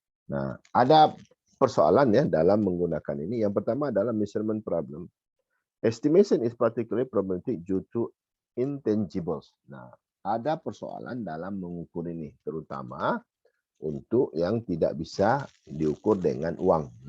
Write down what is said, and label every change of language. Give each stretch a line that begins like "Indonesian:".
Indonesian: Nah, ada persoalan ya dalam menggunakan ini. Yang pertama adalah measurement problem.
English: Estimation is particularly problematic due to intangibles.
Indonesian: Nah, ada persoalan dalam mengukur ini, terutama untuk yang tidak bisa diukur dengan uang.